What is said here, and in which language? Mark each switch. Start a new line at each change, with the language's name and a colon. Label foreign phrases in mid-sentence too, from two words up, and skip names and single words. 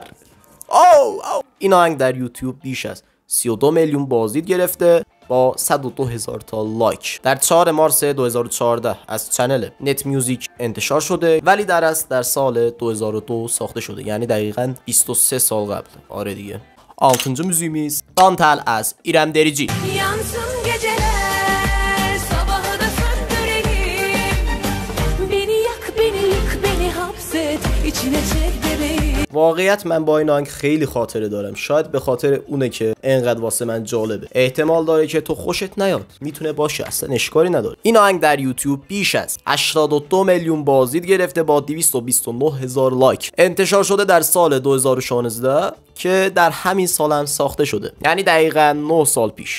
Persian: این آهنگ در یوتیوب بیش از 32 میلیون بازدید گرفته با 102,000 تا لایک. در 4 مارس 2014 از چنل نت موزیک انتشار شده ولی در اصل در سال 2002 ساخته شده، یعنی دقیقاً 23 سال قبل. آره دیگه. 6.
Turkish: müziğimiz Dantel az İrem Derici. Yansın geceler, sabahı da söndürelim. Beni yak, beni yık, beni hapset, içine çek bebeğim.
Persian: واقعیت من با این آهنگ خیلی خاطره دارم. شاید به خاطر اونه که انقدر واسه من جالبه. احتمال داره که تو خوشت نیاد. میتونه باشه، اصلا اشکالی نداره. این آهنگ در یوتیوب بیش از 82 میلیون بازدید گرفته با 229,000 لایک. انتشار شده در سال 2016 که در همین سال هم ساخته شده، یعنی دقیقاً 9 سال پیش.